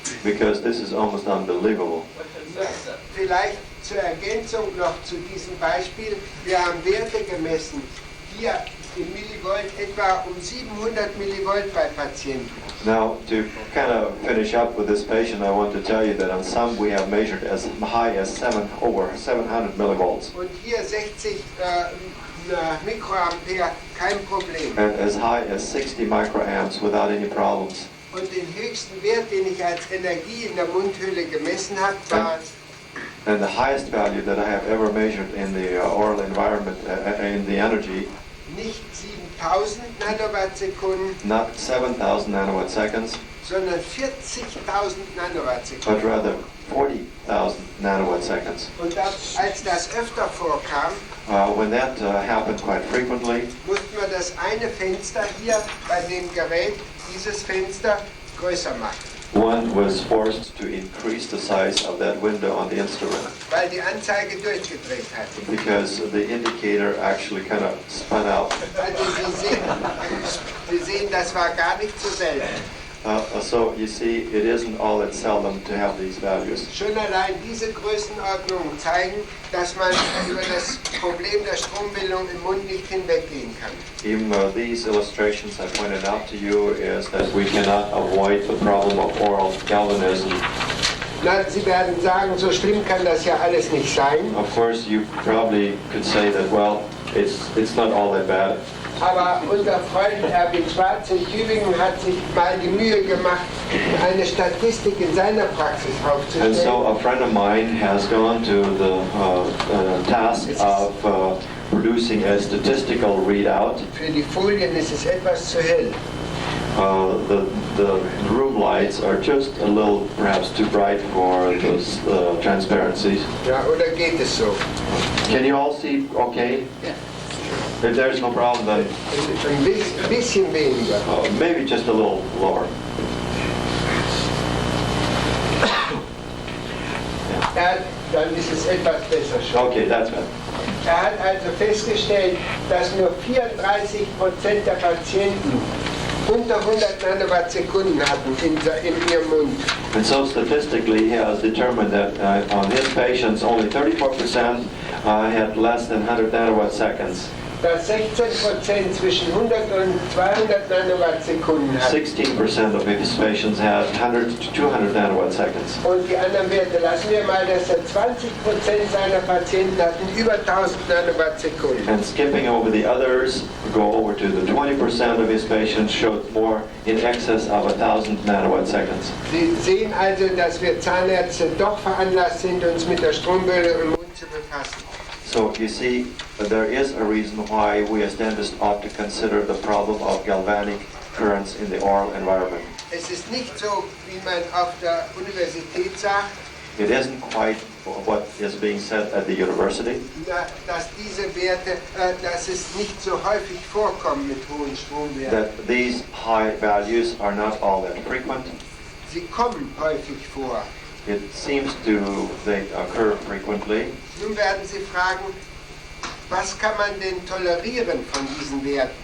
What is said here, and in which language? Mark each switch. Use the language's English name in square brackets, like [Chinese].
[English] Because this is almost unbelievable. [German] Vielleicht zur Ergänzung noch zu diesem Beispiel. Wir haben Werte gemessen, hier im Millivolt etwa um 700 Millivolt bei Patienten. [English] Now, to kind of finish up with this patient, I want to tell you that on some we have measured as high as over 700 millivolts, [German] Und hier 60 Mikroampere, kein Problem. [English] and as high as 60 microamps without any problems. [German] Und den höchsten Wert, den ich als Energie in der Mundhöhle gemessen habe, war [English] And the highest value that I have ever measured in the oral environment, in the energy, [German] nicht 7000 Nanowatt-Sekunden, [English] not 7,000 nanowatt seconds, [German] sondern 40.000 Nanowatt-Sekunden. [English] but rather 40,000 nanowatt seconds. [German] Und als das öfter vorkam, [English] When that happened quite frequently, [German] mussten wir das eine Fenster hier bei dem Gerät, dieses Fenster, größer machen. [English] one was forced to increase the size of that window on the instrument [German] Weil die Anzeige durchgedreht hat. [English] because the indicator actually kind of spun out. [German] Also Sie sehen, das war gar nicht so selten. [English] So you see, it isn't all that seldom to have these values. [German] Schon allein diese Größenordnungen zeigen, dass man über das Problem der Strombildung im Mund nicht hinweggehen kann. [English] Even these illustrations I pointed out to you is that we cannot avoid the problem of oral galvanism. [German] Na, Sie werden sagen, so schlimm kann das ja alles nicht sein. [English] Of course, you probably could say that, well, it's not all that bad. [German] Aber unser Freund Erwin Schwarz in Tübingen hat sich mal die Mühe gemacht, eine Statistik in seiner Praxis [English] And so [German] aufzustellen. [English] a friend of mine has gone to the task of producing a statistical readout. [German] Für die Folien ist es etwas zu hell. [English] The room lights are just a little, perhaps too bright for those transparencies. [German] Ja, oder geht es so? [English] Can you all see okay? Yeah. If there's no problem, then [German] Ein bisschen weniger. [English] maybe just a little lower. [German] Ja, dann ist es etwas besser schon. [English] Okay, that's good. [German] hat also festgestellt, dass nur 34% der Patienten unter 100 Nanowattsekunden hatten in ihrem Mund. [English] And so statistically, he has determined that on his patients, only 34% had less than 100 nanowatt seconds. [German] Dass 16% zwischen 100 und 200 Nanowattsekunden hatten. [English] 16% of his patients had 100 to 200 nanowatt seconds. [German] Und die anderen Werte lassen wir mal, dass 20% seiner Patienten hatten über 1000 Nanowattsekunden. [English] And skipping over the others, go over to the 20% of his patients showed more in excess of 1,000 nanowatt seconds. [German] Sie sehen also, dass wir Zahnärzte doch veranlasst sind, uns mit der Strombildung im Mund zu befassen. [English] So you see, there is a reason why we as dentists ought to consider the problem of galvanic currents in the oral environment. [German] Es ist nicht so, wie man auf der Universität sagt, [English] It isn't quite what is being said at the university, [German] dass diese Werte, dass es nicht so häufig vorkommen mit hohen Stromwerten. [English] that these high values are not all that frequent. [German] Sie kommen häufig vor. [English] It seems they occur frequently. [German] Nun werden Sie fragen, was kann man denn tolerieren von diesen Werten?